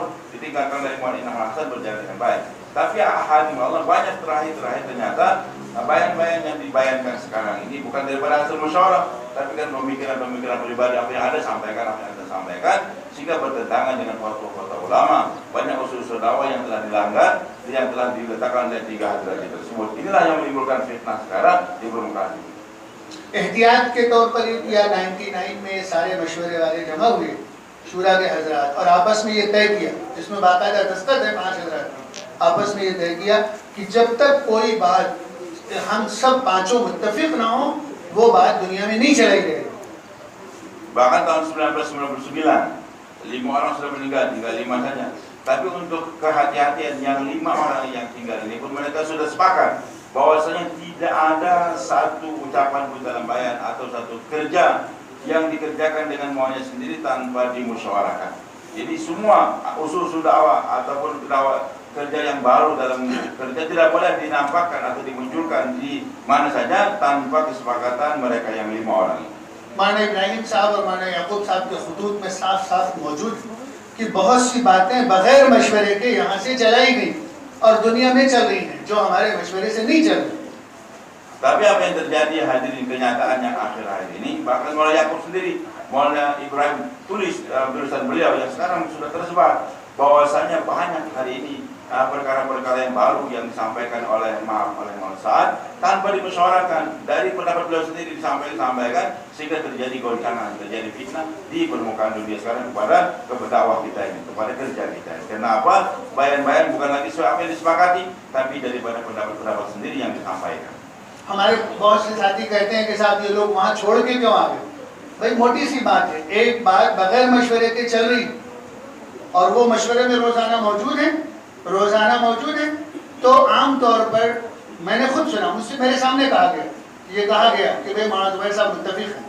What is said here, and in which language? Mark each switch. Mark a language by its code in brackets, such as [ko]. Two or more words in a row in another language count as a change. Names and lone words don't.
[id] Ditinggalkan dari Maulana Imam Hasan berjalan dengan baik. Tapi hadim Allah banyak terakhir ternyata bayan-bayan yang dibayangkan sekarang ini bukan daripada hasil musyawarah, tapi kan pemikiran-pemikiran pribadi apa yang ada sampaikan, sehingga bertentangan dengan fatwa-fatwa ulama. Banyak usul-usul dakwah yang telah dilanggar, yang telah diletakkan oleh 3 hadrat tersebut. Inilah yang menimbulkan fitnah sekarang di permukaan ini. [hi] एहतियात के तौर पर या 99 में सारे मशवरे वाले जमा हुए शूरा के हजरात और आपस में ये तय किया, जिसमें बाकायदा दस्तखत है 5 हजरात आपस में ये तय किया कि जब तक कोई बात हम सब पांचों मुत्तफिक ना हो वो बात दुनिया में नहीं चलाई जाएगी। [id] Bahkan tahun 1999 5 orang sudah meninggal, tinggal 5 saja. Tapi untuk kehati-hatian yang 5 orang yang tinggal ini pun mereka sudah sepakat bahwasanya tidak ada satu ucapan pun dalam bayan atau satu kerja yang dikerjakan dengan maunya sendiri tanpa dimusyawarahkan. Jadi semua usul dakwah ataupun dakwah kerja yang baru dalam kerja tidak boleh dinampakkan atau dimunculkan di mana saja tanpa kesepakatan mereka yang 5 orang ini. [hi] माना इब्राहिम साहब और माना याकूब साहब के खुतूत में साफ-साफ मौजूद कि बहुत सी बातें बगैर मशवरे के यहाँ से चलाई गई और दुनिया में चल रही हैं जो हमारे मशवरे से नहीं चल रही। [id] Tapi apa yang terjadi hadirin kenyataan yang akhir-akhir ini, bahkan Maulana Yakub sendiri, Maulana Ibrahim tulis tulisan beliau yang sekarang sudah tersebar bahwasanya banyak hari ini perkara-perkara yang baru yang disampaikan oleh Maulana Sa'ad tanpa dimusyawarahkan, dari pendapat beliau sendiri disampaikan sehingga terjadi goncangan, terjadi fitnah di permukaan dunia sekarang kepada dakwah kita ini, kepada kerja kita ini. Karena apa? Bayan-bayan bukan lagi apa yang disepakati, tapi daripada pendapat-pendapat sendiri yang disampaikan. [hi] हमारे बहुत से साथी कहते हैं कि साहब ये लोग वहाँ छोड़ के क्यों आ गए? भाई मोटी सी बात है, एक बात बगैर मशवरे के चल रही और वो मशवरे में रोजाना मौजूद है, तो आम तौर पर मैंने खुद सुना, मुझसे मेरे सामने ये कहा गया कि भाई मौलाना जुबैर साहब मुत्तफिक हैं।